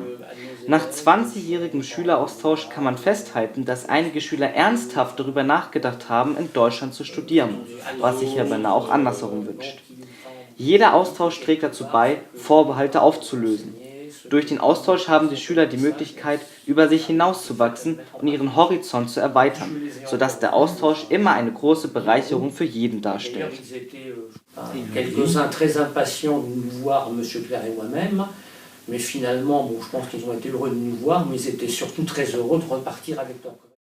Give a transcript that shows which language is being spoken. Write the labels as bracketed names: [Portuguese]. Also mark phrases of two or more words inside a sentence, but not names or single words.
[German] Nach 20-jährigem Schüleraustausch kann man festhalten, dass einige Schüler ernsthaft darüber nachgedacht haben, in Deutschland zu studieren, was sich Herr Bernard auch andersherum wünscht. Jeder Austausch trägt dazu bei, Vorbehalte aufzulösen. Durch den Austausch haben die Schüler die Möglichkeit, über sich hinauszuwachsen und ihren Horizont zu erweitern, sodass der Austausch immer eine große Bereicherung für jeden darstellt. [French] Quelques-uns très impatients de nous voir, Monsieur Claire et moi-même, mais finalement, bon, je pense qu'ils ont été heureux de nous voir, mais ils étaient surtout très heureux de repartir avec leur